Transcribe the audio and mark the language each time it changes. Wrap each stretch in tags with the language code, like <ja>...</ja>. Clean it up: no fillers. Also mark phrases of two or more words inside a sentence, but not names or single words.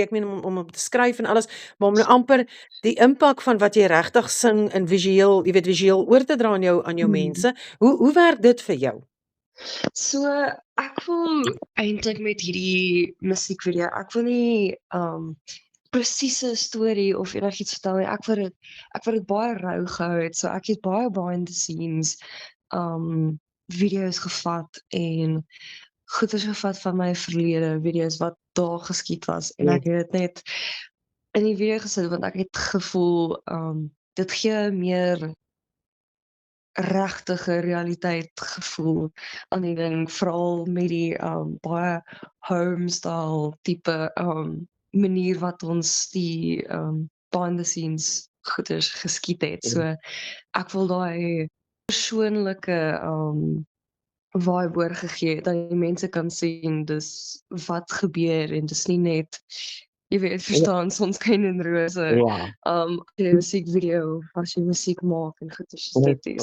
<af>Ek meen om te skryf en alles, maar om nou amper die impak van wat jy regtig sing in visueel, jy weet visueel oor te dra aan jou mense. Hoe werk dit vir jou? So ek wil eintlik met hierdie musiekvideo, ek wil nie presiese storie of enigiets vertel nie. Ek wil dit baie rou gehou het. So ek het baie</af> <en>behind the scenes</en> <af>video's gevat en goeders gevat van my verlede, video's wat daar geskied was en ek het dit net in die video gesit want ek het gevoel dit gee meer regtige realiteit gevoel aan die ding, veral met die baie homestyle tipe manier wat ons die</af> <en>behind the scenes</en> <af>goeders geskied het. So ek wil daai persoonlike vibe oorgegee dat die mense kan sien dis wat gebeur en dis nie net jy weet verstaan sonskyn en rose. Die musiekvideo as jy musiek maak en goeders soos dit.</af>